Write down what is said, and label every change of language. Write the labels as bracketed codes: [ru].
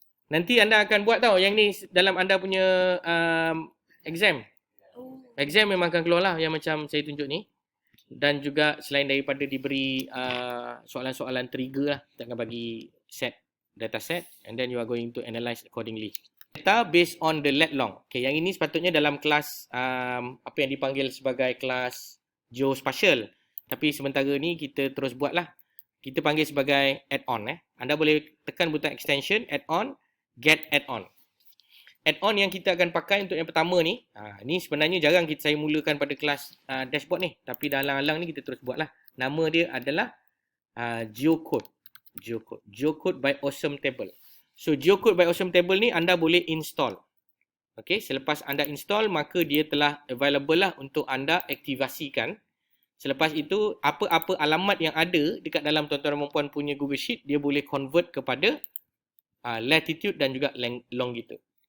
[ms] Nanti anda akan buat tau yang ni dalam anda punya exam. Exam memang akan keluar lah yang macam saya tunjuk ni. Dan juga selain daripada diberi soalan-soalan trigger lah, kita akan bagi set data set [en] and then you are going to analyze accordingly. Data based on the lat long. [ms] Okay, yang ini sepatutnya dalam kelas apa yang dipanggil sebagai kelas geospatial. Tapi sementara ni kita terus buat lah. Kita panggil sebagai add-on. Anda boleh tekan butang extension, add-on, get add-on. Add-on yang kita akan pakai untuk yang pertama ni, ni sebenarnya jarang saya mulakan pada kelas dashboard ni. Tapi dah alang-alang ni kita terus buat lah. Nama dia adalah Geocode. Geocode by Awesome Table. So Geocode by Awesome Table ni anda boleh install. Okay, selepas anda install maka dia telah available lah untuk anda aktivasikan. Selepas itu apa-apa alamat yang ada dekat dalam tuan-tuan dan puan punya Google Sheet dia boleh convert kepada latitude dan juga longitude.